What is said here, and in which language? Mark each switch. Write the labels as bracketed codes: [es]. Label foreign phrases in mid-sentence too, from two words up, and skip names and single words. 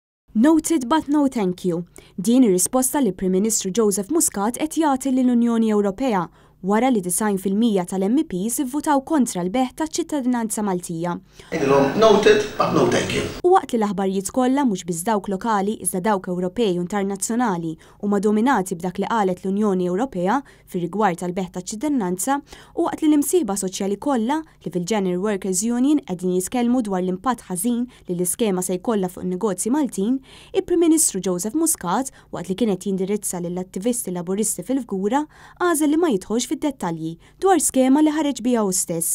[en] Noted but no thank you. [mt] Din ir-risposta li Prim Ministru Joseph Muscat qed jagħti lill-Unjoni Ewropea wara li 90% tal-MPs ivvutaw kontra l-beħ taċ-ċittadinanza Maltija. [en] Noted but no thank you. [mt] U waqt li l-aħbarijiet kollha mhux biss dawk lokali iżda dawk Ewropej u internazzjonali huma dominati b'dak li qalet l-Unjoni Ewropea fir-rigward tal-beħ taċ-ċittadinanza u waqt li l-imsieba soċjali kollha li fil-General Workers Union qegħdin jitkellmu dwar l-impatt ħażin li l-iskema se jkollha fuq in-negozji Maltin, il-Prim Ministru Joseph Muscat waqt li kienet jindirizza lill-attivisti laburisti fil-Fgura għażel li ma jidħolx fid-dettalji dwar skema li ħareġ biha hu stess.